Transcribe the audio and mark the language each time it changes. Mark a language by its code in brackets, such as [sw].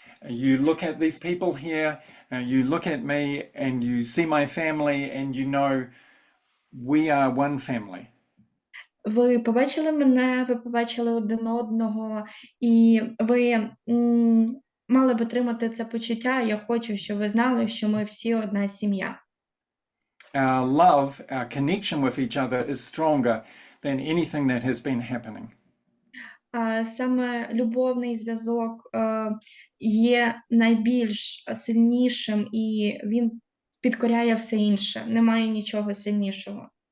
[en] You look at these people here, you look at me, and you see my family, and you know we are one family. [uk] Ви побачили мене, ви побачили один одного, і ви мали б отримати це почуття. Я хочу, щоб ви знали, що ми всі одна сім'я. [en] Our love, our connection with each other is stronger than anything that has been happening. [uk] Саме любовний зв'язок є найбільш сильнішим, і він підкоряє все інше. Немає нічого сильнішого.